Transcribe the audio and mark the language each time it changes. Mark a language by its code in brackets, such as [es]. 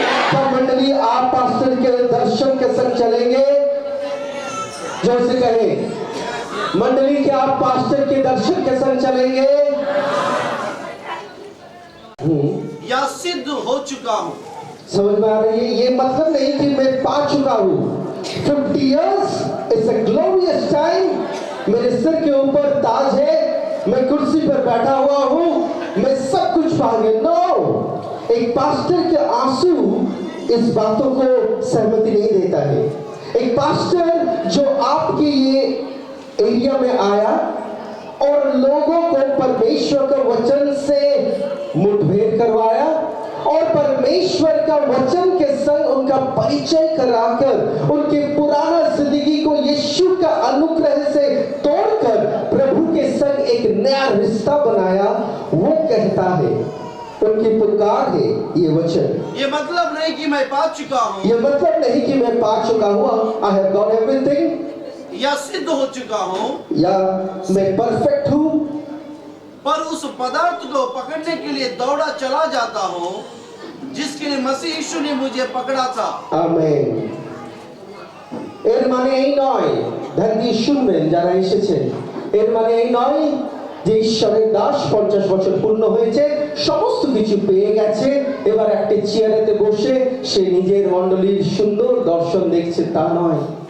[hi] क्या मंडली आप पास्टर के दर्शन के संग चलेंगे? जोर से कहे मंडली क्या आप पास्टर के दर्शन के संग चलेंगे? या सिद्ध हो चुका हूँ। समझ में आ रही है? ये मतलब नहीं कि मैं पा चुका हूँ। [en] 50 years is a glorious time। [hi] मेरे सिर के ऊपर ताज है, मैं कुर्सी पर बैठा हुआ हूँ, मैं सब कुछ पा गया। नो, एक पास्टर के आंसू इस बातों को सहमति नहीं देता है। एक पास्टर जो आपके ये एरिया में आया और लोगों को परमेश्वर का वचन से मुठभेड़ करवाया और परमेश्वर का वचन के संग उनका परिचय कराकर उनके पुराना जिंदगी को यीशु का अनुग्रह से तोड़कर प्रभु के संग एक एक नया रिश्ता बनाया, वो कहता है, उनकी पुकार है ये वचन। ये मतलब नहीं कि मैं पा चुका हूँ ये मतलब नहीं कि मैं पा चुका हूँ, [en] I have got everything, [hi] या सिद्ध हो चुका हूँ, या मैं परफेक्ट हूँ, पर उस पदार्थ को पकड़ने के लिए दौड़ा चला जाता हूँ जिसके लिए मसीह यीशु ने मुझे पकड़ा था। [bn] আমেন। এর মানে এই নয়, ধ্যান দিয়ে শুনবেন যারা এসেছেন, এর মানে এই নয় যে ঈশ্বরের দাস 50 বছর পূর্ণ হয়েছে, সমস্ত কিছু পেয়ে গেছে, এবার একটা চেয়ারেতে বসে সে নিজের মণ্ডলীর সুন্দর দর্শন দেখছে, তা নয়।